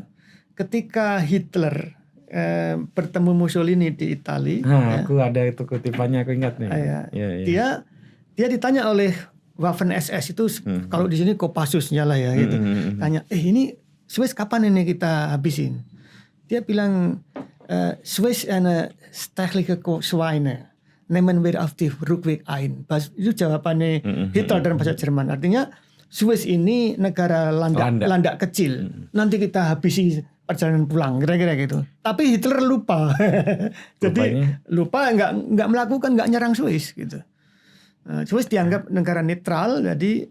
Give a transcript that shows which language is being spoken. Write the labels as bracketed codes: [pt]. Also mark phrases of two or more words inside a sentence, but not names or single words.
[id] Ketika Hitler bertemu Mussolini di Italia. Aku ada itu kutipannya, aku ingat nih. Dia ditanya oleh Waffen SS itu kalau di sini Kopassusnya lah ya gitu. Tanya, ini Swiss kapan ini kita habisin? Dia bilang [de] Swiss eine staatliche Schweine nehmen wir auf die Rückweg ein. [id] Itu jawabannya Hitler dalam bahasa Jerman. Artinya Swiss ini negara landak kecil. Nanti kita habisi perjalanan pulang, kira-kira gitu. Tapi Hitler lupa. Jadi lupa nggak melakukan, nggak nyerang Swiss gitu. Swiss dianggap negara netral, jadi